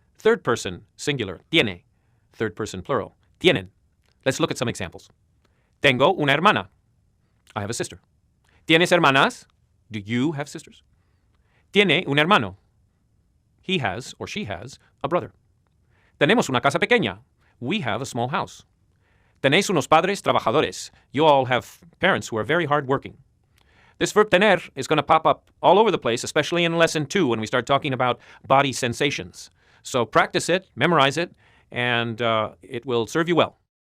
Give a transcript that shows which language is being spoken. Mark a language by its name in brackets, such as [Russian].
[English] Third person singular, tiene. Third person plural, tienen. Let's look at some examples. [Spanish] Tengo una hermana. [English] I have a sister. [Spanish] ¿Tienes hermanas? [English] Do you have sisters? [Spanish] Tiene un hermano. [English] He has, or she has, a brother. [Spanish] Tenemos una casa pequeña. [English] We have a small house. [Spanish] Tenéis unos padres trabajadores. [English] You all have parents who are very hardworking. This verb tener is going to pop up all over the place, especially in Lesson 2 when we start talking about body sensations. So practice it, memorize it, and it will serve you well.